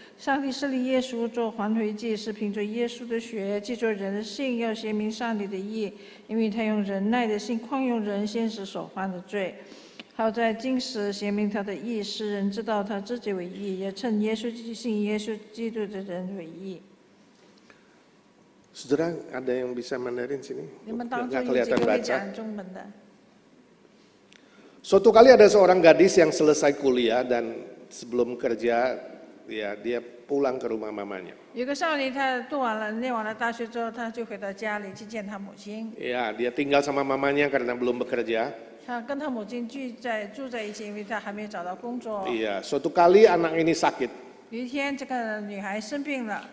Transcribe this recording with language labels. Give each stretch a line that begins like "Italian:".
Chinese: 上帝设立耶稣做还回祭，是凭着耶稣的血，记着人的信，要显明上帝的义，因为他用忍耐的心宽容人先时所犯的罪。好在经史显明他的义，使人知道他自己为义，也称耶稣信耶稣基督的人为义。
Indonesian: Saudara, ada yang bisa Mandarin sini?
Chinese: 你们当中
Indonesian: Nggak
Chinese: 有几
Indonesian: kelihatan
Chinese: 个会
Indonesian: baca.
Chinese: 讲中文的？
Indonesian: Suatu kali ada seorang gadis yang selesai kuliah dan sebelum kerja, ya dia pulang ke rumah mamanya.
Chinese: 有个少女，她念完了大学之后，她就回到家里去见她母亲。
Indonesian: Ya, dia tinggal sama mamanya karena belum bekerja.
Chinese: 她跟她母亲住在一起，因为她还没有找到工作。
Indonesian: Iya, suatu kali anak ini sakit.
Chinese: 有一天，这个女孩生病了，